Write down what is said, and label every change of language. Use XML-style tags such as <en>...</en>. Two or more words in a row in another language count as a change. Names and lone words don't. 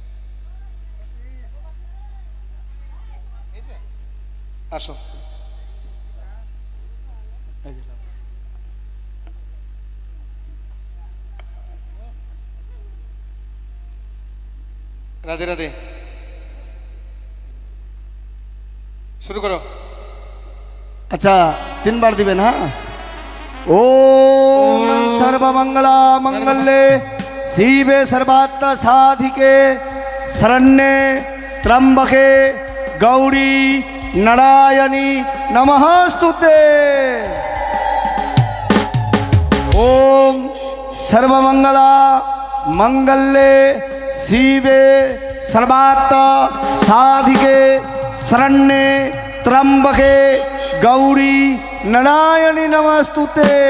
<bn>আসো রাধে রাধে, শুরু করো। আচ্ছা 3 বার দিবেন, হ্যাঁ।</bn> <sa>ওম সর্বমঙ্গলা মঙ্গলে শিবে সর্বাত্ম সাধিকে শরণ্যে ত্র্যম্বকে গৌরী নারায়ণী নমস্তুতে। ओम सर्वमंगला मंगल्ये शिवे सर्वार्थ साधिके शरण्ये त्र्यंबके गौरी नारायणी नमस्तुते।</sa>